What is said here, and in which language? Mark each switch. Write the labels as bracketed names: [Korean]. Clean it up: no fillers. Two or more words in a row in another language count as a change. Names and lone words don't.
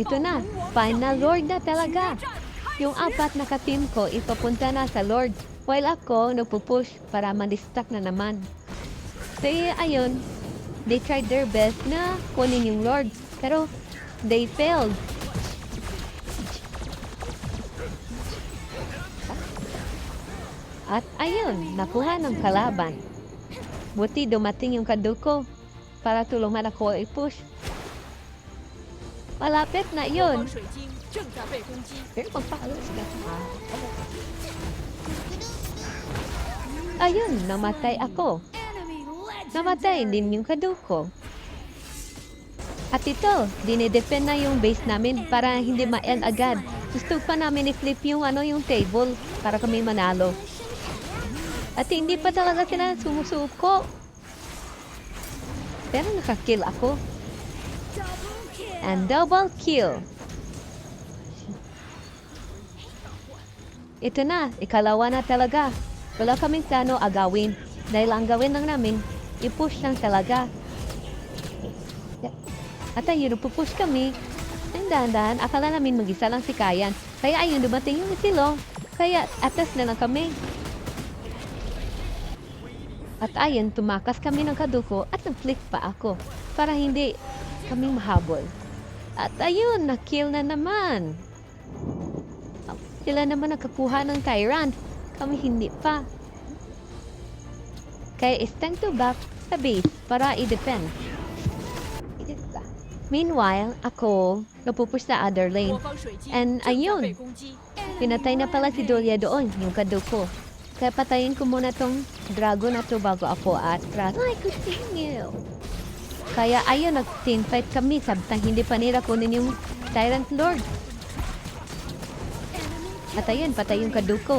[Filipino] Ito na, final Lord na talaga. Yung apat na ka-team ko, ipapunta na sa Lord. While ako, nagpupush para ma-distract na naman. So, ayun, [English] they tried their best [Filipino] na kunin yung Lord. Pero, [English] they failed. [Filipino] At ayun, nakuha ng kalaban. Buti dumating yung kaduko para tulungan ako i-push. Malapit na [Chinese] 我 [Filipino] yun. [Chinese] 方水晶正在被攻击。 [Filipino] Pero pagpaalas ka. Ayun, namatay ako. [English] enemy [Filipino] Namatay din yung kaduko. At ito, dinidepend na yung base namin para hindi ma-end agad. Gusto pa namin i-flip yung yung table para kami manalo. At hindi pa talaga sila sumusuko. Pero nakakill ako. [English] double kill. And double kill. [Filipino] Ito na, ikalawa na talaga. Wala kaming plano agawin. Dahil ang gawin lang namin, i-push lang talaga. At ayun, pupush kami. And dahan-dahan, akala namin mag-isa lang si Kayan. Kaya ayun, dumating yung silong. Kaya atas na lang kami. At ayun, tumakas kami ng kaduko at nag-flick pa ako para hindi kami mahabol. At ayun, na-kill na naman. Sila naman nakakuha ng Tyrant. Kami hindi pa. Kaya [English] it's time to back [Filipino] sa base para i-defend. Meanwhile, ako, napupush sa other [Chinese] 我 [Filipino] lane. [Chinese] 方水晶 [Filipino] And [Chinese] 正在 [Filipino] ayun, [Chinese] 被攻击。 [Filipino] pinatay na pala si Dolia doon, yung kaduko. Kaya patayin ko muna tong dragon na to bago ako atras. [English] I continue. [Filipino] Kaya ayun, nag-team fight kami sabtang hindi pa nila kunin yung Tyrant Lord. At ayun, patay yung kaduko.